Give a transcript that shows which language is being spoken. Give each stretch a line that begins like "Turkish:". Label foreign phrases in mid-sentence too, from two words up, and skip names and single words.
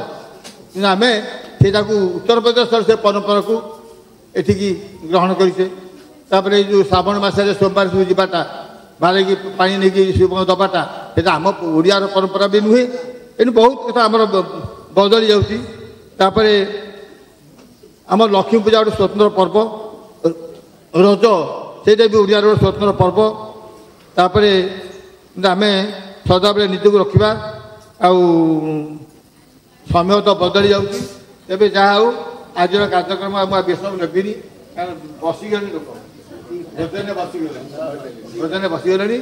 Odia: କିନ୍ତୁ ଆମେ ସେଇଟାକୁ ଉତ୍ତରପ୍ରଦେଶର ସେ ପରମ୍ପରାକୁ ଏଠିକି ଗ୍ରହଣ କରିଛେ। ତାପରେ ଏଇ ଯେଉଁ ଶ୍ରାବଣ ମାସରେ ସୋମବାର ସବୁ ଯିବାଟା, ବାହାରିକି ପାଣି ନେଇକି ଶିବଙ୍କୁ ଦେବାଟା, ସେଇଟା ଆମ ଓଡ଼ିଆର ପରମ୍ପରା ବି ନୁହେଁ। ଏଣୁ ବହୁତ କଥା ଆମର ବଦଳି ଯାଉଛି। ତାପରେ ଆମ ଲକ୍ଷ୍ମୀ ପୂଜା ଗୋଟେ ସ୍ୱତନ୍ତ୍ର ପର୍ବ ରଜ ସେଇଟା ବି ଓଡ଼ିଆର ଗୋଟେ ସ୍ୱତନ୍ତ୍ର ପର୍ବ। ତାପରେ ଆମେ ସଦାବେଳେ ନିଜକୁ ରଖିବା। ଆଉ ସମୟ ତ ବଦଳି ଯାଉଛି, ତେବେ ଯାହା ହଉ ଆଜିର କାର୍ଯ୍ୟକ୍ରମ ମୁଁ ବେଶ ନେବିନି, କାରଣ ବସିଗଲେଣି ଲୋକ, ଭୋଜନରେ ବସିଗଲେଣି।